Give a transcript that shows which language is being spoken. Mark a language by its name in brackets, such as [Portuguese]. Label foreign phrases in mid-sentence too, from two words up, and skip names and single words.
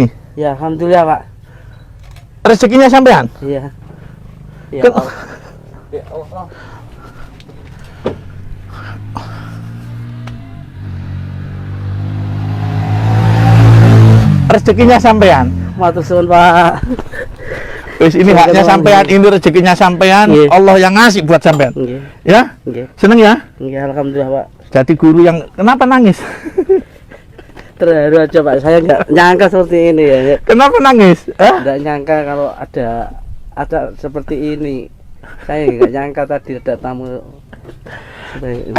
[Indonesian] Ya alhamdulillah, Pak. rezekinya sampean. Iya. Ya Ken- Allah. Ya Allah. Rezekinya sampean. [Javanese] Matur suwun, Pak. [Indonesian] Wis ini Sampai haknya ketemu. sampean, ini rezekinya sampean. Iya. Allah yang ngasih buat sampean. [Javanese] Nggih. [Indonesian] Ya? [Javanese] Nggih. [Indonesian] Seneng ya? [Javanese] Nggih, [Indonesian] alhamdulillah, Pak. Jadi guru yang kenapa nangis? Terharu aja, Pak. Saya nggak nyangka seperti ini ya. Kenapa nangis? Nggak nyangka kalau ada seperti ini. Saya nggak nyangka tadi ada tamu seperti ini.